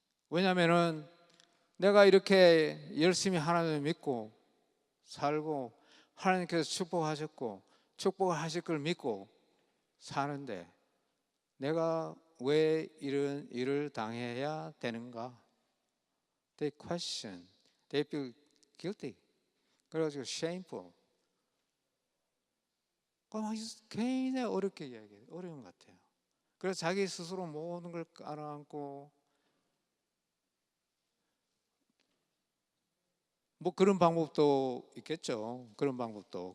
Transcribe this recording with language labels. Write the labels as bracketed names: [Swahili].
[Korean] 왜냐하면은 내가 이렇게 열심히 하나님을 믿고 살고 하나님께서 축복하셨고 축복을 하실 걸 믿고 사는데 내가 왜 이런 일을 당해야 되는가? [English] They question, they feel guilty. [Korean] 그래가지고 [English] shameful. [Korean] 굉장히 어렵게 이야기해요. 어려운 것 같아요. 그래서 자기 스스로 모든 걸 깔아앉고 뭐 그런 방법도 있겠죠. 그런 방법도.